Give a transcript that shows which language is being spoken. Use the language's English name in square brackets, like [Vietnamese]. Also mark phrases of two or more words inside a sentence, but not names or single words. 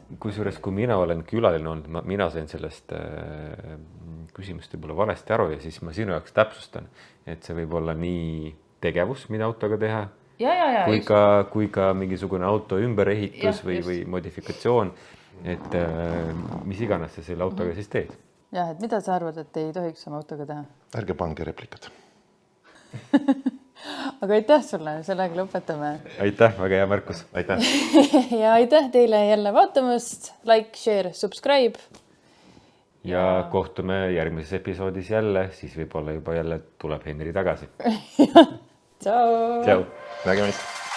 [Estonian] Kusjuures, kui mina olen külaline olnud, mina sain sellest küsimust võib-olla valesti aru ja siis ma sinu jaoks täpsustan, et see võib olla nii tegevus, mida autoga teha, kui ka mingisugune auto ümberehitus või modifikatsioon, et mis iganes sa selle autoga siis teed. Jah, et mida sa arvad, et ei tohiks oma autoga teha? Ärge pange replikat. Aga aitäh sulle, sellega lõpetame. Aitäh, väga hea märkus. Aitäh. Ja aitäh teile jälle vaatamast. [English] Like, share, subscribe. [Estonian] Ja kohtume järgmises episoodis jälle, siis võib-olla juba jälle tuleb Henri tagasi. Ciao. Ciao. Nägemist.